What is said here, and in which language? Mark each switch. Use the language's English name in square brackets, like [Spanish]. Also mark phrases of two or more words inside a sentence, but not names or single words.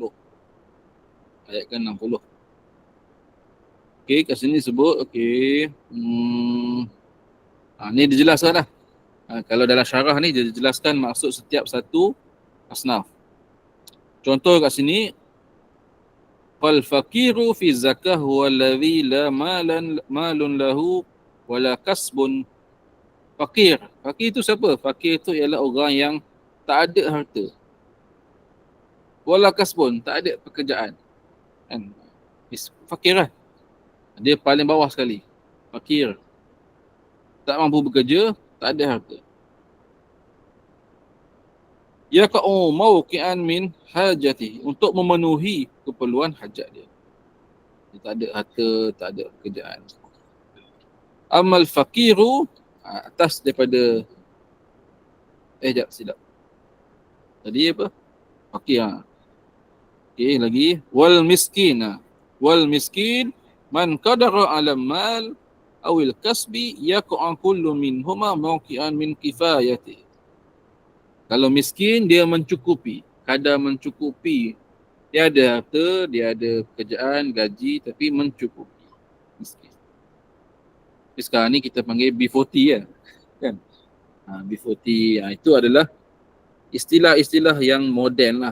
[Malay] Ayat ke-60. Okey, kat sini sebut ni dijelaskan dah. Kalau dalam syarah ni dia dijelaskan maksud setiap satu asnaf. Contoh kat sini, [Arabic] فالفقير في الزكاة هو الذي لا مال له ولا كسب. [Malay] Fakir itu siapa? Fakir itu ialah orang yang tak ada harta. [Arabic] ولا كسب, [Malay] tak ada pekerjaan. Kan? Fakir lah. Dia paling bawah sekali. Fakir. Tak mampu bekerja, tak ada harta. [Arabic] يقع موقعا من حاجته, [Malay] untuk memenuhi keperluan hajat dia. Dia tak ada harta, tak ada pekerjaan. [Arabic] أما الفقير, [Malay] atas daripada silap. Tadi apa? Fakir. Okey, lagi [Arabic] والمسكين. والمسكين من قدر على مال أو كسب يقع كل منهما موقعا من كفايته. [Malay] Kalau miskin, dia mencukupi, kadar mencukupi. Dia ada harta, dia ada pekerjaan, gaji, tapi mencukupi. Miskin. Tapi sekarang ni kita panggil B40 kan? B40, itu adalah istilah-istilah yang moden lah.